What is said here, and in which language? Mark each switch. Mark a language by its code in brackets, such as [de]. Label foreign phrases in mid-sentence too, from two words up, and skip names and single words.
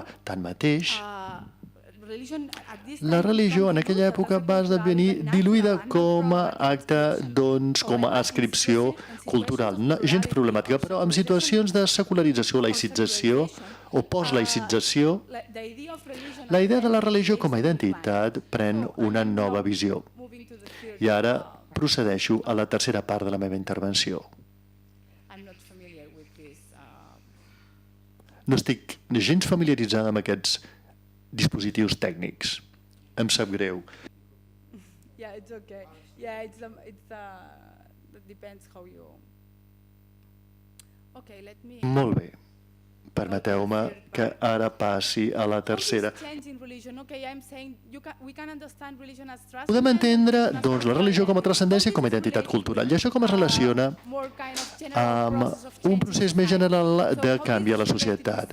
[ca] Tanmateix, la religió en aquella època va esdevenir diluïda com a acte, com a ascripció cultural, gens problemàtica, però en situacions de secularització, laïcització o post-laïcització, la idea de la religió com a identitat pren una nova visió. I ara procedeixo a la tercera part de la meva intervenció. No estic gens familiaritzada amb aquests dispositius tècnics. Em sap greu. [en] Yeah, it's okay. Yeah, it depends how you... Okay, let me... [ca] Molt bé. Permeteu-me que ara passi a la tercera. Podem entendre, doncs, la religió com a transcendència i com a identitat cultural. I això com es relaciona amb un procés més general de canvi a la societat.